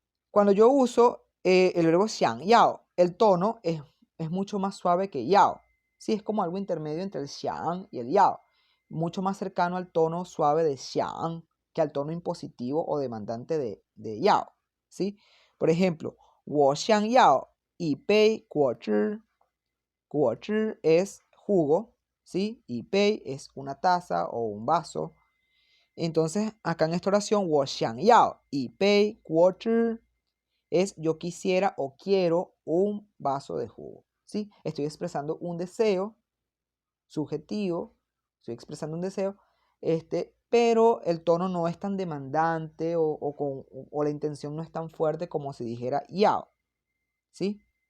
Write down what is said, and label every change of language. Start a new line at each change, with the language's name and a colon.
Spanish: Cuando yo uso el verbo xiang yao, el tono es mucho más suave que yao. Sí, es como algo intermedio entre el xiang y el yao. Mucho más cercano al tono suave de xiang que al tono impositivo o demandante de yao. ¿Sí? Por ejemplo,
Chinese: 我想要一杯果汁.
Spanish: 果汁 es jugo, ¿sí? Y bei es una taza o un vaso. Entonces, acá en esta oración,
Chinese: 我想要一杯果汁
Spanish: es yo quisiera o quiero un vaso de jugo, ¿sí? Estoy expresando un deseo subjetivo, estoy expresando un deseo, pero el tono no es tan demandante o la intención no es tan fuerte como si dijera yao, ¿sí?